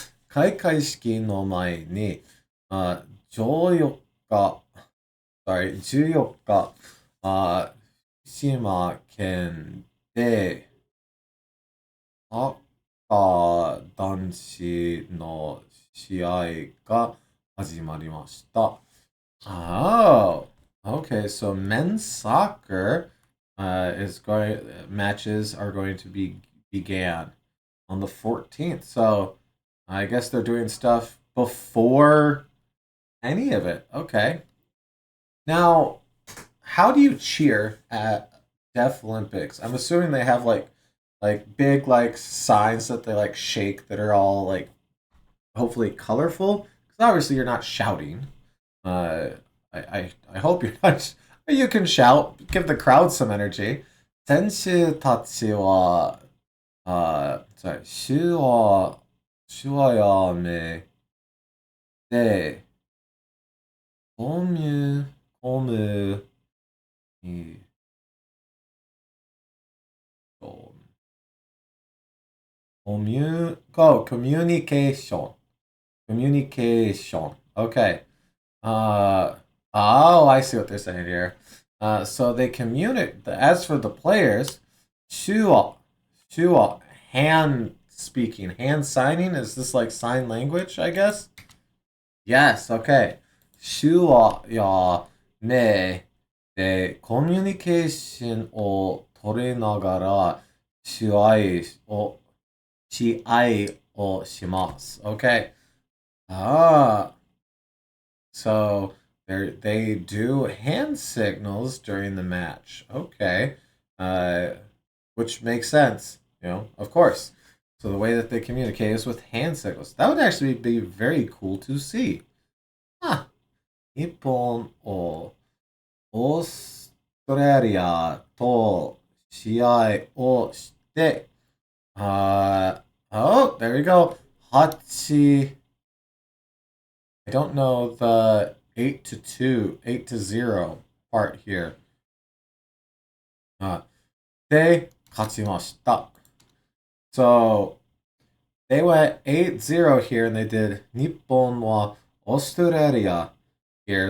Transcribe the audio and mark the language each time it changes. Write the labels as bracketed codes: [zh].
[ja] 開会式の前に、14日、14日、福島県で、サッカー男子の試合が始まりました。 [en] Oh, okay. So men's soccer matches are going to be began on the 14th. So I guess they're doing stuff before any of it. Okay. Now, how do you cheer at Deaf Olympics? I'm assuming they have like big like signs that they like shake that are all like hopefully colorful. Because obviously you're not shouting. Uh, I hope you're not. You can shout, give the crowd some energy. [ja] 選手たちは、sorry, 手話やめで、コミュ、コミュニcommunication. [en] Communication. Okay. Uh, oh, I see what they're saying here. So they communicate. As for the players, shua, shua, hand speaking, hand signing. Is this like sign language? I guess. Yes. Okay. [ja] Shua ya ne de communication o 取りながら試合をします. Okay. Ah. [en] So they do hand signals during the match. Okay. Which makes sense, of course. So the way that they communicate is with hand signals. That would actually be very cool to see. Huh. [ja] 日本をオーストラリアと試合をして、 [en] oh, there we go. 8 I don't know the 8-2, 8-0 part here. [ja] で、勝ちました. [en] So, they went 8-0 here and they did [ja] 日本はオーストラリア [en] here.